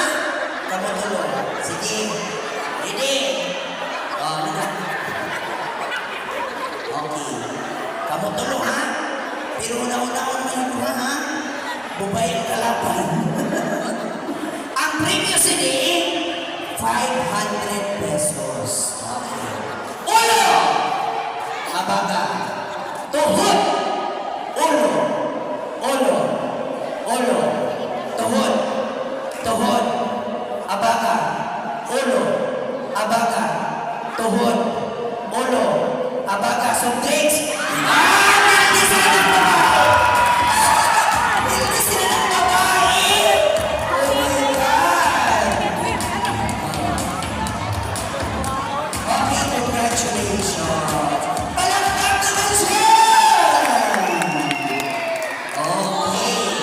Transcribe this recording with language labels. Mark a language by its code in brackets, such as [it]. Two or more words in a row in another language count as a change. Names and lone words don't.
[hil] Kamu tulo. Sige. Ready? Okay. Kamu tulo ha? Pero una-una mo ha? Bubay ang kalaban. Ang [en] premium CD, [hil] 500 pesos. Okay. Ulo! Abaga. Tuhod! Ulo! Tuhod! Abaga. Ulo! Abaga. Tuhod! Ulo! Abaga. [en] Soft drinks. [tl] Hindi sila ng babae! Hindi sila ng babae! [en] Oh my God! Okay, congratulations! [tl] Palakpak naman siya! Okay.